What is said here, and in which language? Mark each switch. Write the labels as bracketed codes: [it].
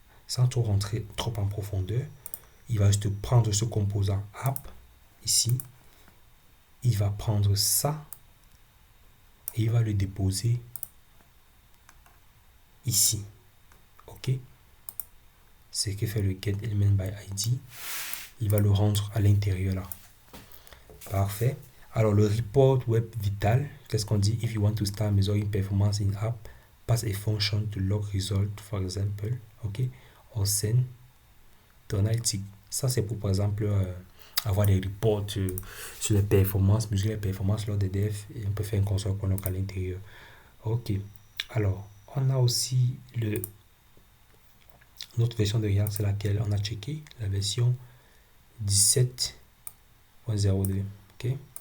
[fr] Sans trop rentrer trop en profondeur, il va juste prendre ce composant app, ici, il va prendre ça, et il va le déposer ici, ok. C'est ce que fait le get element by id. Il va le rendre à l'intérieur là. Parfait. Alors le report web vital, qu'est-ce qu'on dit? [en] If you want to start measuring performance in app, pass a function to log result, for example, ok, or send to analytics. [fr] Ça c'est pour par exemple avoir des reports sur les performances, mesurer les performances lors des devs, et on peut faire une console Connect à l'intérieur. Ok. Alors on a aussi notre version de React, c'est laquelle on a checké, la version 17.02. Ok.